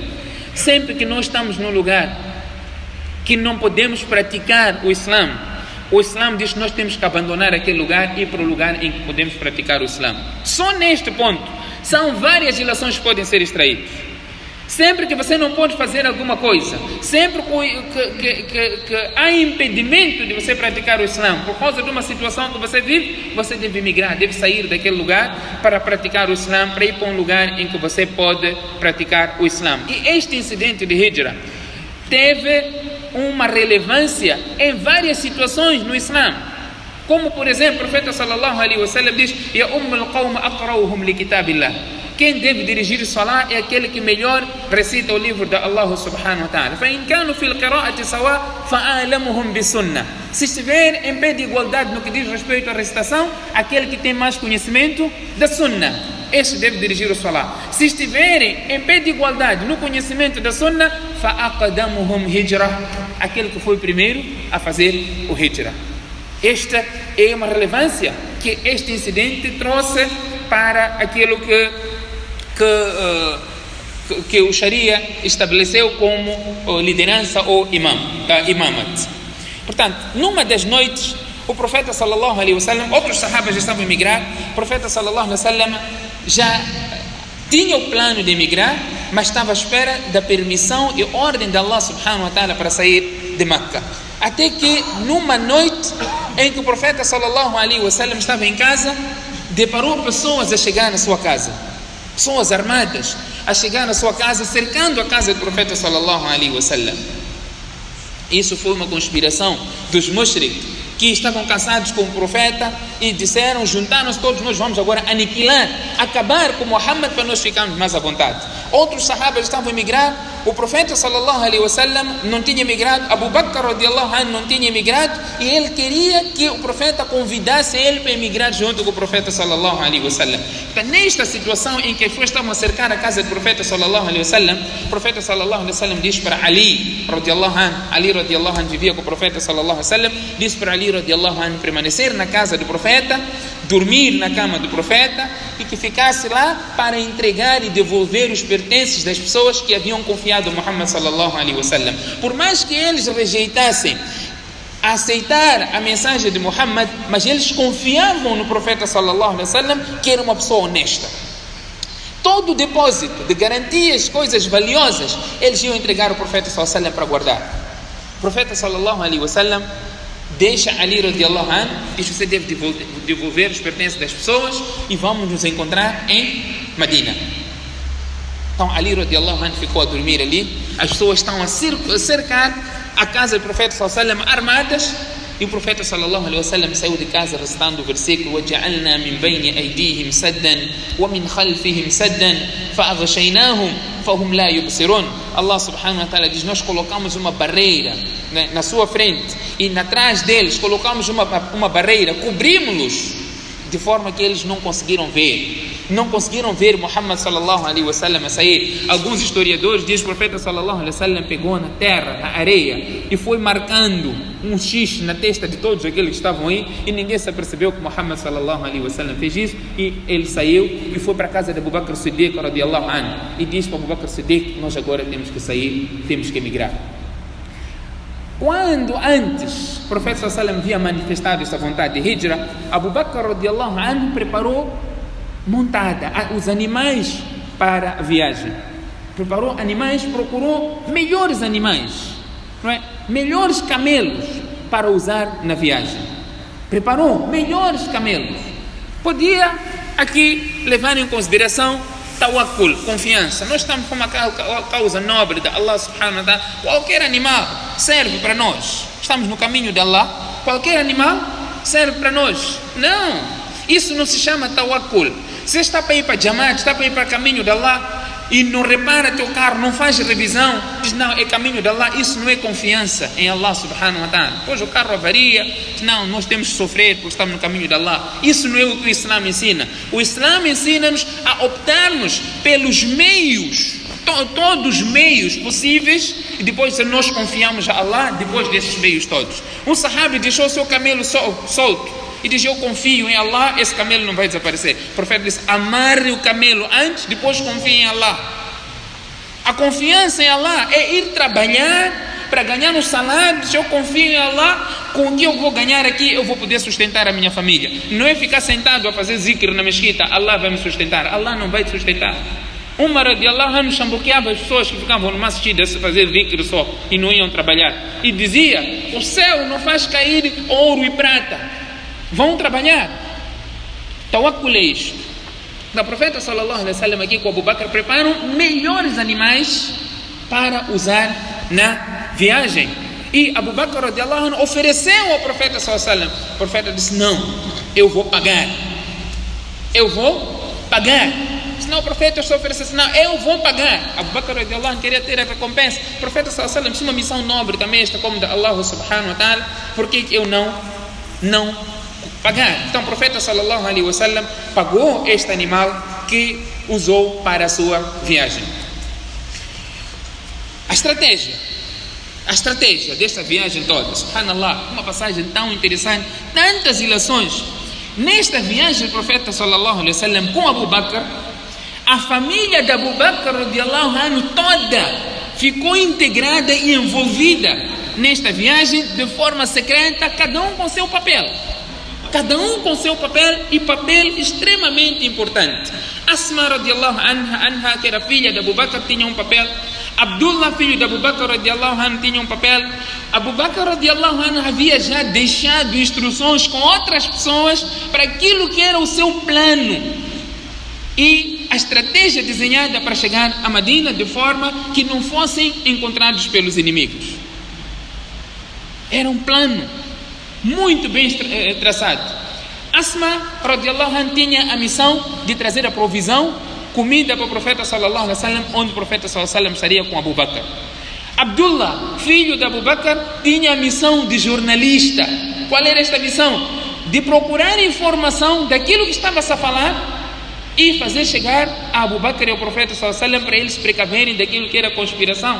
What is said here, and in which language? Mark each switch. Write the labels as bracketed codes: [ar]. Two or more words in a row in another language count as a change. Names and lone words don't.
[pt] Sempre que nós estamos num lugar que não podemos praticar o Islã diz que nós temos que abandonar aquele lugar e ir para o lugar em que podemos praticar o Islã. Só neste ponto são várias ilações que podem ser extraídas. Sempre que você não pode fazer alguma coisa, sempre que há impedimento de você praticar o Islã, por causa de uma situação que você vive, você deve migrar, deve sair daquele lugar para praticar o Islã, para ir para um lugar em que você pode praticar o Islã. E este incidente de hijra teve uma relevância em várias situações no Islã. Como, por exemplo, o profeta [ar] صلى الله عليه وسلم [pt] diz: [ar] يؤم القوم أقرؤهم لكتاب الله. [pt] Quem deve dirigir o salah é aquele que melhor recita o livro de Allah [ar] سبحانه وتعالى. فَإِنْ كَانُوا فِي الْقِرَاءَةِ سَوَاءً فَأَعْلَمُهُمْ بِالسُّنَّةِ. [pt] Se estiver em pé de igualdade no que diz respeito à recitação, aquele que tem mais conhecimento da sunnah, este deve dirigir o salah. Se estiverem em pé de igualdade no conhecimento da sunnah, [ar] فَأَقَدَمُهُمْ هِجْرَةً. [pt] Aquele que foi o primeiro a fazer o hijra. Esta é uma relevância que este incidente trouxe para aquilo que o Sharia estabeleceu como liderança ou imamat. Portanto, numa das noites, o profeta [ar] صلى الله عليه وسلم, [pt] outros sahabas já estavam a emigrar, o profeta [ar] صلى الله عليه وسلم [pt] já tinha o plano de emigrar, mas estava à espera da permissão e ordem de Allah [ar] سبحانه وتعالى [pt] para sair de Meca. Até que numa noite em que o profeta [ar] صلى الله عليه وسلم [pt] estava em casa, deparou pessoas a chegar na sua casa, pessoas armadas a chegar na sua casa, cercando a casa do profeta [ar] صلى الله عليه وسلم. [pt] Isso foi uma conspiração dos mushrik que estavam cansados com o profeta e disseram: juntaram-se todos, nós vamos agora aniquilar, acabar com Muhammad para nós ficarmos mais à vontade. Outros sahabas estavam a emigrar, o profeta [ar] صلى الله عليه وسلم [pt] não tinha emigrado, Abu Bakr [ar] رضي الله عنه [pt] não tinha emigrado, e ele queria que o profeta convidasse ele para emigrar junto com o profeta [ar] صلى الله عليه وسلم. [pt] Então, nesta situação em que as pessoas estavam a cercar a casa do profeta [ar] صلى الله عليه وسلم, [pt] o profeta [ar] صلى الله عليه وسلم [pt] diz para Ali [ar] رضي الله عنه [pt] vivia com o profeta [ar] صلى الله عليه وسلم, [pt] disse para Ali [ar] رضي الله عنه [pt] permanecer na casa do profeta, dormir na cama do profeta e que ficasse lá para entregar e devolver os pertences das pessoas que haviam confiado a Muhammad [ar] صلى الله عليه وسلم. [pt] Por mais que eles rejeitassem aceitar a mensagem de Muhammad, mas eles confiavam no profeta [ar] صلى الله عليه وسلم, [pt] que era uma pessoa honesta. Todo o depósito de garantias, coisas valiosas, eles iam entregar ao profeta [ar] صلى الله عليه وسلم [pt] para guardar. O profeta [ar] صلى الله عليه وسلم [pt] deixa Ali [ar] رضي الله عنه, [pt] diz: você deve devolver os pertences das pessoas e vamos nos encontrar em Medina. Então Ali [ar] رضي الله عنه [pt] ficou a dormir ali, as pessoas estão a cercar a casa do profeta [ar] صلى الله عليه وسلم [pt] armadas, e o profeta [ar] صلى الله عليه وسلم [pt] saiu de casa recitando o versículo: [ar] وَجَعَلْنَا مِنْ بَيْنِ أَيْدِيهِمْ سَدًّا وَمِنْ خَلْفِهِمْ سَدًّا فَأَغْشَيْنَاهُمْ فَهُمْ لَا يُبْصِرُونَ. [pt] Allah [ar] سبحانه وتعالى [pt] diz: nós colocamos uma barreira na sua frente e atrás deles colocamos uma barreira, cobrimos-los de forma que eles não conseguiram ver Muhammad [ar] صلى الله عليه وسلم [pt] a sair. Alguns historiadores dizem que o profeta [ar] صلى الله عليه وسلم [pt] pegou na terra, na areia, e foi marcando um X na testa de todos aqueles que estavam aí, e ninguém se apercebeu que Muhammad [ar] صلى الله عليه وسلم [pt] fez isso, e ele saiu e foi para a casa de Abu Bakr Siddiq [ar] رضي الله عنه, [pt] e disse para Abu Bakr Siddiq: nós agora temos que sair, temos que emigrar. Quando antes o profeta [ar] صلى الله عليه وسلم [pt] havia manifestado essa vontade de hijra, Abu Bakr [ar] رضي الله عنه [pt] preparou montada os animais para a viagem. Preparou animais, procurou melhores animais, não é? Melhores camelos para usar na viagem. Preparou melhores camelos. Podia aqui levar em consideração tawakkul, confiança. Nós estamos com uma causa nobre de Allah [ar] سبحانه وتعالى. [pt] Qualquer animal serve para nós. Estamos no caminho de Allah. Qualquer animal serve para nós. Não, isso não se chama tawakkul. Você está para ir para Jamaat, está para ir para o caminho de Allah e não repara teu carro, não faz revisão, diz não, é caminho de Allah. Isso não é confiança em Allah [ar] سبحانه وتعالى. [pt] Depois o carro avaria, diz não, nós temos que sofrer porque estamos no caminho de Allah. Isso não é o que o Islã ensina. O Islã ensina-nos a optarmos pelos meios, todos os meios possíveis, e depois nós confiamos a Allah depois desses meios todos. Um sahabi deixou o seu camelo solto e diz: eu confio em Allah, esse camelo não vai desaparecer. O profeta disse: amarre o camelo antes, depois confie em Allah. A confiança em Allah é ir trabalhar para ganhar um salário. Se eu confio em Allah, com o que eu vou ganhar aqui, eu vou poder sustentar a minha família. Não é ficar sentado a fazer zikr na mesquita: Allah vai me sustentar. Allah não vai te sustentar. Umar [ar] رضي الله عنه [pt] chamboqueava as pessoas que ficavam no masjid a fazer zikr só e não iam trabalhar, e dizia: o céu não faz cair ouro e prata, vão trabalhar. Tawakkul é isto. O profeta [ar] صلى الله عليه وسلم [pt] aqui com Abu Bakr preparam melhores animais para usar na viagem. E Abu Bakr [ar] رضي الله عنه [pt] ofereceu ao profeta [ar] صلى الله عليه وسلم. [pt] O profeta disse: não, eu vou pagar. Senão o profeta só oferecesse: não, eu vou pagar. Abu Bakr [ar] رضي الله عنه [pt] queria ter a recompensa. O profeta [ar] صلى الله عليه وسلم [pt] tinha uma missão nobre também, esta como da Allah [ar] سبحانه وتعالى. [pt] Por que eu não pagar? Então o profeta [ar] صلى الله عليه وسلم [pt] pagou este animal que usou para a sua viagem. A estratégia desta viagem toda, subhanallah, uma passagem tão interessante, tantas ilações. Nesta viagem do profeta [ar] صلى الله عليه وسلم [pt] com Abu Bakr, a família de Abu Bakr [ar] رضي الله عنه [pt] toda ficou integrada e envolvida nesta viagem de forma secreta, cada um com seu papel. E papel extremamente importante. Asma [ar] رضي الله عنها, [pt] que era filha de Abu Bakr, tinha um papel. Abdullah, filho de Abu Bakr [ar] رضي الله عنه, [pt] tinha um papel. Abu Bakr [ar] رضي الله عنه [pt] havia já deixado instruções com outras pessoas para aquilo que era o seu plano e a estratégia desenhada para chegar a Medina de forma que não fossem encontrados pelos inimigos. Era um plano muito bem traçado. Asma [ar] رضي الله عنها [pt] tinha a missão de trazer a provisão, comida para o profeta [ar] صلى الله عليه وسلم, [pt] onde o profeta [ar] صلى الله عليه وسلم [pt] estaria com Abu Bakr. Abdullah, filho de Abu Bakr, tinha a missão de jornalista. Qual era esta missão? De procurar informação daquilo que estava-se a falar e fazer chegar a Abu Bakr e ao profeta [ar] صلى الله عليه وسلم [pt] para eles se precaverem daquilo que era conspiração.